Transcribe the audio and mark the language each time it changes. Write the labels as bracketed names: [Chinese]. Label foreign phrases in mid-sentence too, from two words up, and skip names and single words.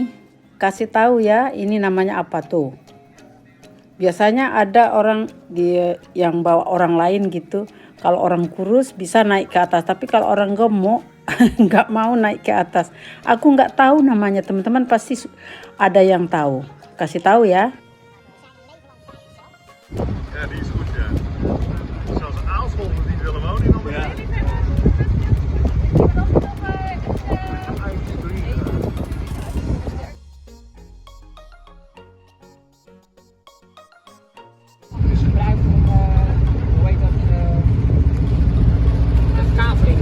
[Indonesian] Kasih tahu ya, ini namanya apa tuh? Biasanya ada orang dia yang bawa orang lain gitu. Kalau orang kurus bisa naik ke atas, tapi kalau orang gemuk nggak mau naik ke atas. Aku nggak tahu namanya, teman-teman pasti ada yang tahu. Kasih tahu ya. [Dutch] Ja, die is goed, ja. Zelfs Aalscholvers die willen wonen in Almere. Ja. is gebruikt om, hoe heet dat, de kaveling.